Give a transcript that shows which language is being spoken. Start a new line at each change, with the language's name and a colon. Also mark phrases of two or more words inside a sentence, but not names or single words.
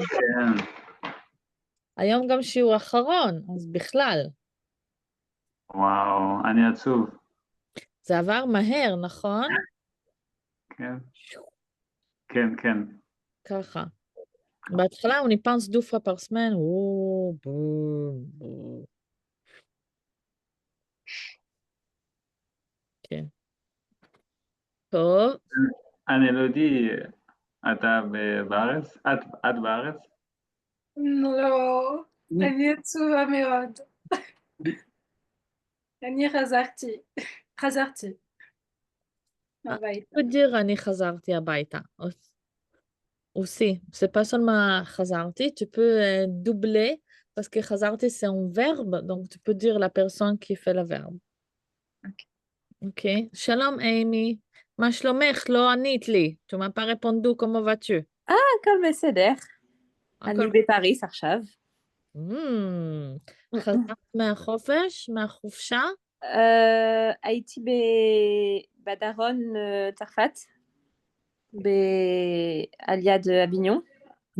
Hebrew: כן, היום גם שיעור אחרון, אז בכלל. וואו, אני עצוב. זה עבר מהר, נכון? כן, כן, כן. ככה. בהתחלה
French: on y pense 2 fois par semaine.
Hebrew: או, בום, בום. כן. טוב. אני לא יודע, אתה בארץ? את בארץ? לא,
French: Oui.
Hebrew: אני עצובה מאוד. אני חזרתי
French: Ah, tu
Hebrew: הביתה.
French: peux dire
Hebrew: אני חזרתי הביתה.
French: Aussi, c'est pas seulement חזרתי, tu peux doubler parce que חזרתי c'est un verbe, donc tu peux dire la personne qui fait le verbe.
Hebrew: Ok. Shalom Amy. מה שלומך? לא ענית לי.
French: Tu m'as pas répondu, comment vas-tu?
Hebrew: הכל בסדר. הכל... אני בפריס עכשיו. חזרת מהחופש? מהחופשה? הייתי בדרום צרפת, על יד אביניון.